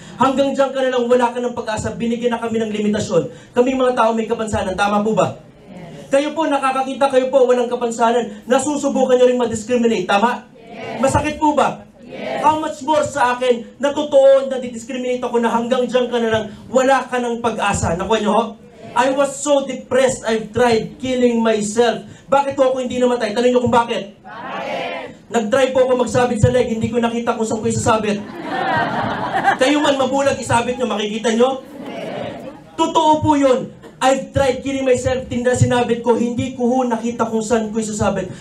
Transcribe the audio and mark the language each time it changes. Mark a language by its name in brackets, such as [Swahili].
[Filipino] Hanggang dyan ka na lang, wala ka ng pag-asa, binigyan na kami ng limitasyon. Kaming mga tao may kapansanan, tama po ba? Yes. Kayo po, nakakakita, kayo po, walang kapansanan, nasusubukan nyo rin ma-discriminate, tama? Yes. Masakit po ba? Yes. [English] How much more [Filipino] sa akin, na totoo, na di-discriminate ako na hanggang dyan ka na lang, wala ka ng pag-asa. Nakuha nyo ho? Yes. [English] I was so depressed, I've tried killing myself. [Filipino] Bakit po ako hindi namatay? Tanong nyo kung bakit? Bakit? Nag-try po ako magsabit sa leg, hindi ko nakita kung saan ko isasabit. Kayo man mabulag, isabit nyo, makikita nyo? Totoo po yun. [English] I've tried killing myself, [Filipino] sinabit ko, hindi ko ho nakita kung saan ko isasabit.